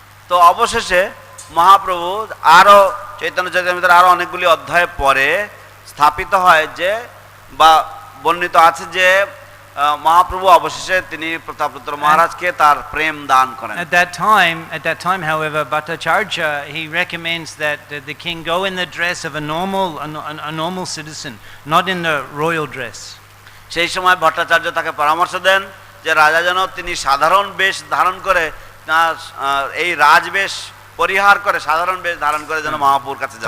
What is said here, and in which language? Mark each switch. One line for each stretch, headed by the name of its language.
Bangla: তো অবশেষে মহাপ্রভু আরো চৈতন্য চরিতামৃতের আরো অনেকগুলি অধ্যায় পরে স্থাপিত হয় যে বা বর্ণিত আছে যে মহাপ্রভু অবশেষে তিনি প্রতাপরুদ্র মহারাজকে তার প্রেম দান করেন।
English: At that time, however, Bhattacharya he recommends that the king go in the dress of a normal citizen, not in the royal dress.
Bangla: সেই সময় ভট্টাচার্য তাকে পরামর্শ দেন যে রাজা যেন তিনি সাধারণ বেশ ধারণ করে, এই রাজবেশ পরিহার করে, সাধারণ বেশ ধারণ করে যেন মহাপ্রভুর কাছে যান।